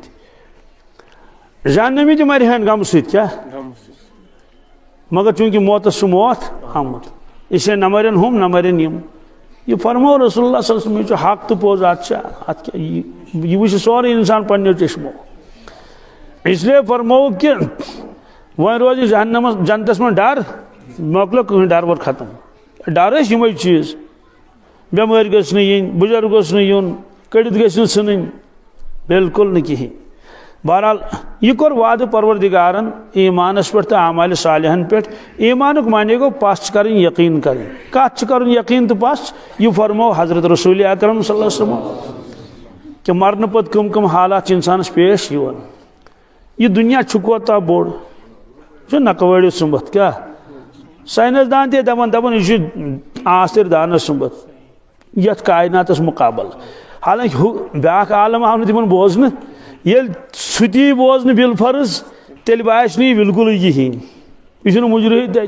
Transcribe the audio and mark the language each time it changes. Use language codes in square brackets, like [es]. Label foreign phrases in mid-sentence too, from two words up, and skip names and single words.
[ks] سۭتۍ جہنمی تہِ مرہن غمہٕ سۭتۍ کیٛاہ مگر چوٗنٛکہِ موتس چھُ موت آمُت اسے نہ مرن ہُم نہ مرن یِم یہ فرمو رسول اللہ [ar] صلی اللہ علیہ وسلم [ks] یہ چھُ حق تہٕ پوٚز اتھ کیٛاہ یہِ وٕچھِ سورُے انسان پننیو چشمو [ur] اس لیے [ks] فرمو کہ وۄنۍ روزِ جہنمس جنتس منٛز ڈر مۄکلو کٕہٕنۍ ڈر وۄر ختم ڈر ٲسۍ یِمے چیٖز بٮ۪مٲرۍ گٔژھ نہٕ یِنۍ بُزرگ گوٚژھ نہٕ یُن کٔڑِتھ گٔژھۍ نہٕ ژھٕنٕنۍ بالکل نہٕ کِہیٖنۍ بہرحال یہ کوٚر وعدٕ پروردگارن ایمانس پٮ۪ٹھ تہٕ اعمالِ صالحن پٮ۪ٹھ ایمانُک معنی گوٚو پس چھِ کرٕنۍ یقیٖن کرٕنۍ کتھ چھِ کرُن یقیٖن تہٕ پس یہ فرمو حضرت رسول اکرم [ar] صلی اللہ علیہ وسلم [ks] کہ مرنہٕ پتہٕ کٕم کٕم حالات چھِ انسانس پیش یِوان یہ دنیا چھُ کوتاہ بوٚڑ چھُ نکہٕ وٲڑِو سُمبتھ کیٛاہ ساینس دان تہِ دپان یہِ چھُ آستٕرۍ دانس سُمبتھ یتھ کائناتس مقابل حالانکہِ ہُہ بیٛاکھ عالم آو نہٕ تِمن بوزنہٕ ییٚلہِ سُہ تہِ یی بوزنہٕ بالفرض تیٚلہِ باسہِ نہٕ یہِ بالکُلٕے کِہیٖنۍ یہِ چھُنہٕ مُجرٕے